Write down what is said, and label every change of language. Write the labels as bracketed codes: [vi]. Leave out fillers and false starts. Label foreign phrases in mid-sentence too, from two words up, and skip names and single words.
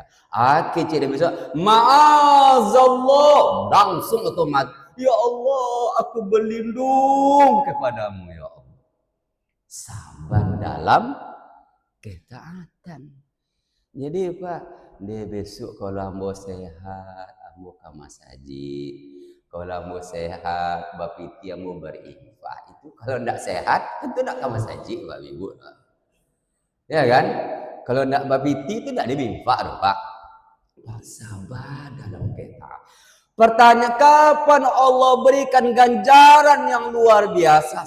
[id] Kecil dia besok, ma'azallah, langsung otomatis, [ar] ya Allah, [id] aku berlindung kepadamu [ar] ya Allah. [id] Sabar dalam ketaatan. Jadi Pak, dia besok kalau ambo sehat, ambo ke masjid. Kalau ambo sehat, bapiti ambo berinfak. Itu kalau tidak sehat, tentu tidak ke masjid Pak Ibu. Ya kan? Kalau tidak bapiti itu tidak dibinfak Pak. Sabar dalam ketaatan. Pertanyaan kapan Allah berikan ganjaran yang luar biasa?